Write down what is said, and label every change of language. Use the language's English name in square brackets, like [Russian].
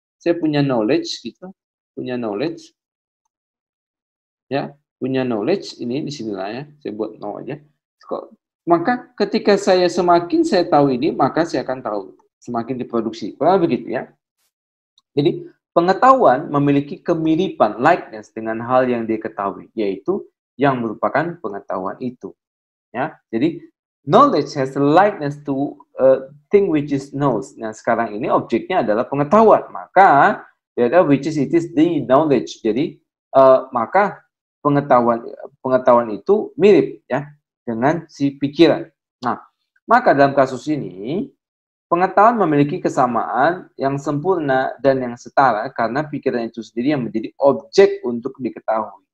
[Indonesian] Saya punya knowledge gitu, punya knowledge. Ya, punya knowledge ini di sinilah ya. Saya buat no aja. Maka ketika semakin saya tahu ini, maka saya akan tahu semakin diproduksi. Kurang begitu ya. Jadi pengetahuan memiliki kemiripan, likeness dengan hal yang diketahui, yaitu yang merupakan pengetahuan itu. [English] Ya, jadi knowledge has a likeness to a thing which is knows. [Indonesian] Nah, sekarang ini objeknya adalah pengetahuan, maka [English] which is it is the knowledge. [Indonesian] Jadi maka pengetahuan itu mirip ya dengan si pikiran. Nah, maka dalam kasus ini pengetahuan memiliki kesamaan yang sempurna dan yang setara karena pikiran itu sendiri yang menjadi objek untuk diketahui.